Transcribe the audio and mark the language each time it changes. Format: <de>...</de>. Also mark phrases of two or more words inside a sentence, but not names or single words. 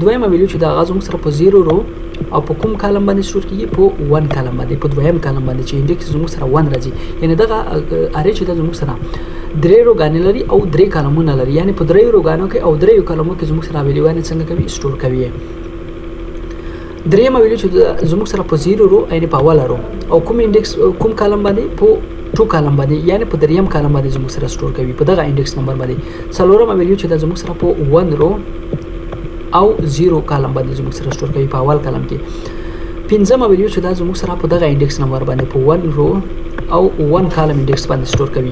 <ps>دویمه ویډیو چې دا زموږ سره په 0 رو او په کوم کالم باندې سٹور کیږي په 1 کالم باندې، په دویم کالم باندې چې انډیکس زموږ سره 1 راځي. یعنی دغه اری چې د زموږ سره 3 روګان لري او 3 کالمونه لري، یعنی په 3 روګانو کې او 3 کالمو کې زموږ سره ویډیوګان څنګه کوي سٹور کوي. درېمه ویډیو چې زموږ سره په 0 رو یعنی په اول رو او کوم انډیکس کوم کالم باندې په 2 کالم باندې یعنی په دریم کالم باندې زموږ سره سٹور کوي په دغه</ps> <en>index number</en> <ps>باندې. څلورمه ویډیو چې زموږ سره په 1 رو او 0 کالم باندې زموږ سره سٹور کوي په اول کالم کې. پنځمه ویډیو چې دا زموږ سره په دغه</ps> <en>index number</en> <ps>باندې په 1 رو او 1</ps> <en>column index</en> <ps>باندې سٹور کوي.</ps>